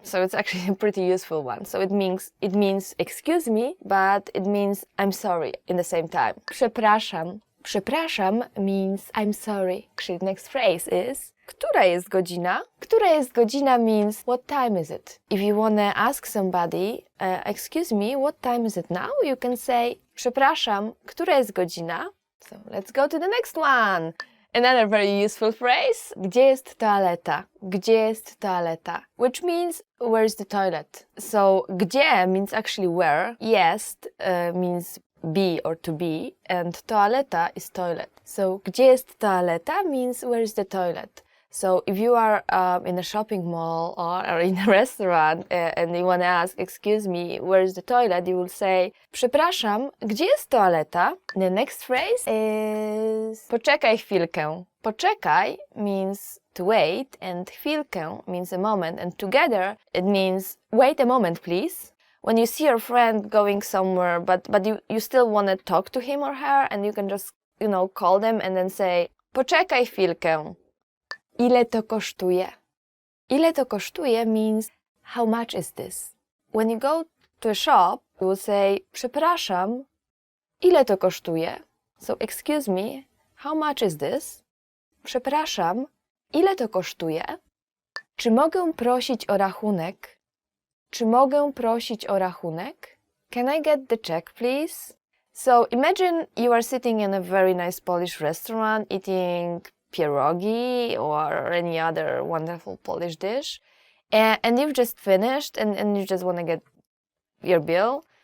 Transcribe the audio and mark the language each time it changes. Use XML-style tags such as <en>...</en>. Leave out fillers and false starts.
<en>So it's actually a pretty useful one. So it means excuse me, but it means I'm sorry in the same time. Przepraszam. Przepraszam means I'm sorry. Actually, the next phrase is</en> <pl>która jest godzina? Która jest godzina</pl> <en>means what time is it? If you want to ask somebody, excuse me, what time is it now? You can say</en> <pl>przepraszam, która jest godzina?</pl> <en>So let's go to the next one. Another very useful phrase.</en> <pl>Gdzie jest toaleta? Gdzie jest toaleta?</pl> <en>Which means where is the toilet? So gdzie means actually where. Jest means be or to be, and toaleta is toilet. So</en> <pl>gdzie jest toaleta</pl> <en>means where is the toilet. So if you are in a shopping mall or in a restaurant and you want to ask, excuse me, where is the toilet, you will say,</en> <pl>przepraszam, gdzie jest toaleta?</pl> <en>The next phrase is</en> <pl>poczekaj chwilkę.</pl> <en>Poczekaj means to wait, and chwilkę means a moment, and together it means wait a moment, please. When you see your friend going somewhere, but you still want to talk to him or her, and you can just, call them and then say,</en> <pl>poczekaj chwilkę. Ile to kosztuje? Ile to kosztuje</pl> <en>means how much is this? When you go to a shop, you will say,</en> <pl>przepraszam, ile to kosztuje?</pl> <en>So, excuse me, how much is this?</en> <pl>Przepraszam, ile to kosztuje? Czy mogę prosić o rachunek? Czy mogę prosić o rachunek?</pl> <en>Can I get the check, please? So imagine you are sitting in a very nice Polish restaurant eating pierogi or any other wonderful Polish dish, and you've just finished and you just want to get your bill.</en>